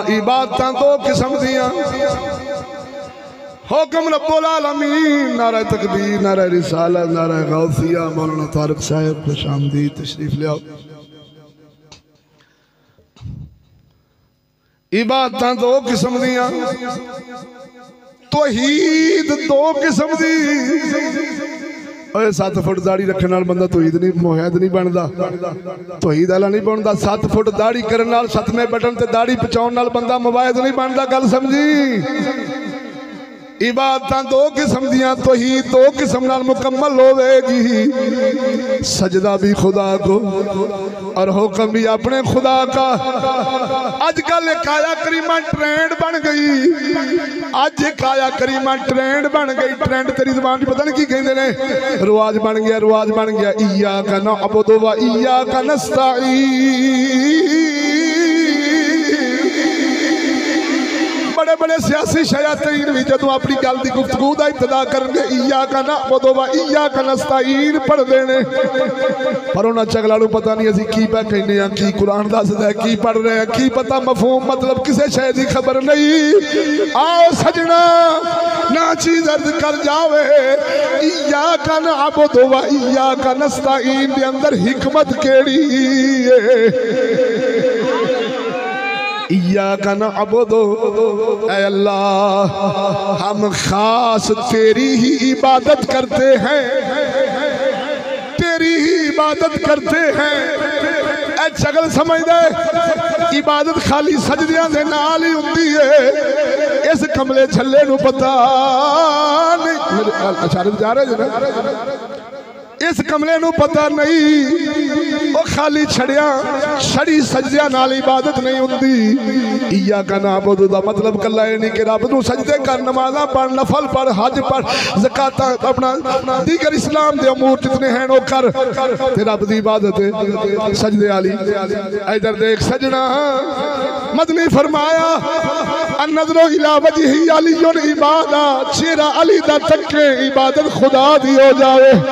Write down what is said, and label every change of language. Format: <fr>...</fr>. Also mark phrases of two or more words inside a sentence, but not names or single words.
<pa>عبادتاں دو قسم دیاں، حکم</pa> <ar>رب العالمين,</ar> <ur>نعرہ تکبیر، نعرہ رسالت، نعرہ غوثیہ. مولانا طارق صاحب خوش آمدید، تشریف لے آؤ.</ur> <pa>عبادتاں دو قسم دیاں، توحید دو قسم دی. 7 فٹ داڑھی رکھنے نال بندہ توحید نہیں موحد نہیں بنتا، توحید والا نہیں بنتا. 7 فٹ داڑھی کرنے نال 7ویں بٹن تے داڑھی پہنچانے نال بندہ موحد نہیں بنتا. گل سمجھی. عبادتاں دو قسم دیاں، توحید دو قسم نال مکمل ہووے گی.</pa> <ur>سجدہ بھی خدا کو اور حکم بھی اپنے خدا کا.</ur> <pa>اج کل کایا کریمہ ٹرینڈ بن گئی، اج کایا کریمہ ٹرینڈ بن گئی. ٹرینڈ تیری زبان پتا نہیں کی کہتے نے، رواج بن گیا، رواج بن گیا.</pa> <ar>إياك نعبد و إياك نستعين.</ar> <pa>بڑے بڑے سیاسی شیاطین بھی جدوں اپنی گل کی گفتگو کا ابتدا کرن گے</pa> <ar>إياك نعبد و إياك نستعين</ar> <ur>پڑھتے ہیں,</ur> <pa>پر اوہناں نے چگلا پتا نہیں اسیں کی پئے کہنے ہیں، کی قرآن دسدا ہے، کی پڑھ رہے ہیں، کی پتا مفہوم مطلب کسی شے کی خبر نہیں. آؤ سجنا ناچیز عرض کر جاوے,</pa> <ar>إياك نعبد و إياك نستعين</ar> <pa>دے اندر حکمت کیہڑی ہے.</pa> <ar>إياك نعبد,</ar> <ur>اے اللہ ہم خاص تیری ہی عبادت کرتے ہیں، تیری ہی عبادت کرتے ہیں.</ur> <pa>اے چگل سمجھ دے، عبادت خالی سجدیاں دے نال ہی ہوندی ہے. اس کملے چھلے نوں پتا نہیں، اچارے جا رہے نا، اس کملے نوں پتا نہیں وہ خالی چھڈیا چھڈی سجدیا نال عبادت نہیں ہوندی.</pa> <ar>إياك نعبد</ar> <pa>دا مطلب کلا یہ نہیں کہ رب نوں سجدے کر، نمازاں پڑھ، نفل پڑھ، حج پڑھ، زکات اپنا دیگر اسلام دے امور جتنے ہیں وہ کر، تے رب دی عبادت ہے سجدے والی. ادھر دیکھ سجنا، مدنی فرمایا</pa> <ar>النظر إلى وجه علي عبادة,</ar> <pa>چہرہ علی دا تکے عبادت خدا دی ہو جاوے.</pa>